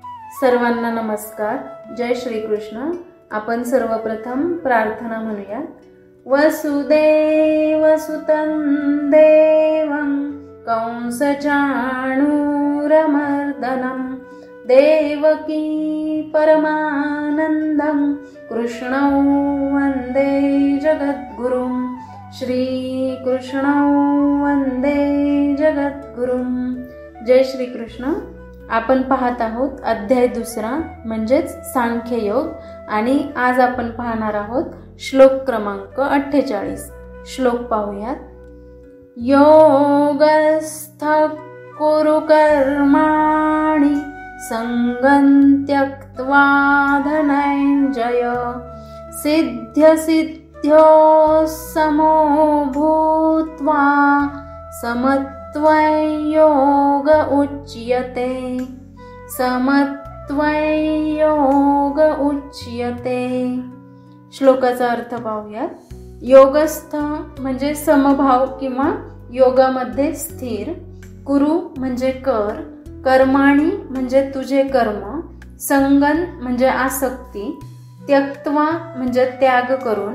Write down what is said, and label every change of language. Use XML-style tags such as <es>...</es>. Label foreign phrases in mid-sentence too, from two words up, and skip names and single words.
<mr>सर्वांना नमस्कार. जय श्री कृष्ण. आपण सर्वप्रथम प्रार्थना म्हणूया.</mr> <sa>वसुदेवसुतं देवं कंसचाणूरमर्दनं देवकी परमानन्दं कृष्णौ वन्दे जगद्गुरुं. श्रीकृष्णौ वन्दे जगद्गुरुं.</sa> <mr>जय श्री कृष्ण. आपण पाहत आहोत अध्याय 2 म्हणजेच सांख्ययोग आणि आज आपण पाहणार आहोत श्लोक क्रमांक 48. श्लोक पाहूयात.</mr> <sa>योगस्थ कुरु कर्माणि संगं त्यक्त्वा धनञ्जय सिद्ध्यसिद्ध्यो समो भूत्वा समत्वं योग उच्यते. समत्वं योग उच्यते.</sa> <mr>श्लोकाचा अर्थ पाहूयात. योगस्थ म्हणजे समभाव किंवा योगामध्ये स्थिर. कुरु म्हणजे कर. कर्माणी म्हणजे तुझे कर्म. संगन म्हणजे आसक्ती. त्यक्त्वा म्हणजे त्याग करून.</mr>